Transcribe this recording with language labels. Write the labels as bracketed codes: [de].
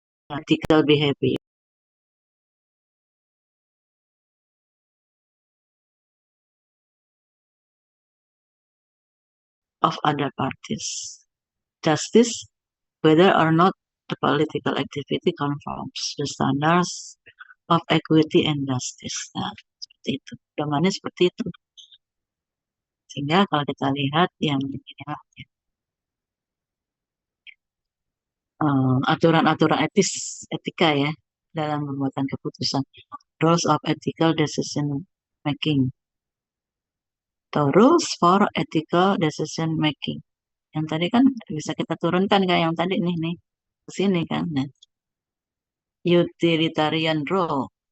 [en] ethical behavior of other parties. Justice, whether or not the political activity conforms the standards of equity and justice. [id] Nah, seperti itu. Domainnya seperti itu. Sehingga kalau kita lihat yang ini ya, aturan-aturan etika ya dalam pembuatan keputusan. [en] Rules of ethical decision making. Atau rules for ethical decision making. [id] Yang tadi kan bisa kita turunkan kayak yang tadi nih ke sini kan. [en] Nah, utilitarian role.